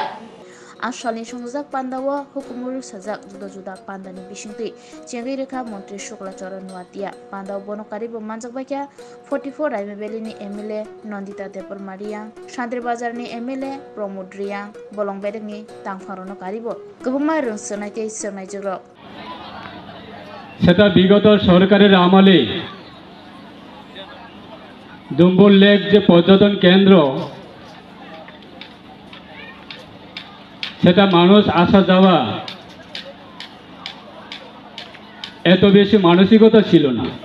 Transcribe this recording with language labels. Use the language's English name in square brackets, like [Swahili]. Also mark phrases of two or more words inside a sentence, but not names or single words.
[Kok Borok] आसामनि संजाक पान्दावा हुकुमुरु साजाक जुदा जुदा पान्दानि बिसिंतै चेंगै रेखा मंत्री शुक्लाचरण वातिया पान्दाव बनकारिबो मानजाक बायख्या 44 रायमेबेलिनि एमएलए नन्दिता देपरमारिया सान्द्रि बाजारनि एमएलए प्रमोद रिया बलंबेदनि तांफारनो कारिबो गोबां रोंसनायतै सोंनाय जग्र [Bangla] সেটা বিগত সরকারের আমলে ডুম্বুর লেক যে পর্যটন কেন্দ্র সেটা মানুষ আসা যাওয়া এত বেশি মানসিকতা ছিল না।